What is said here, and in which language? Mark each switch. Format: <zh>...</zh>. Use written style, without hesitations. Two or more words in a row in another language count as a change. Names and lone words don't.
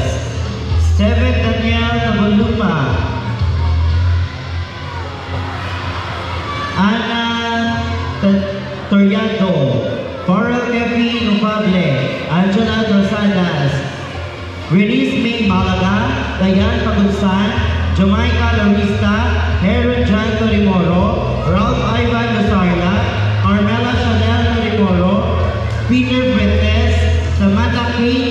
<en>Steven Daniel Nabulupa, Ana Toriado, Coral Kefi Nufable, Angela Rosadas, Release May Malaga, Dayan Pagulsan, Jamaica Larista, Heron John Torimoro, Ralph Ivan Lozarla, Carmela Chanel Torimoro, Peter Bretes, Samantha K.</en>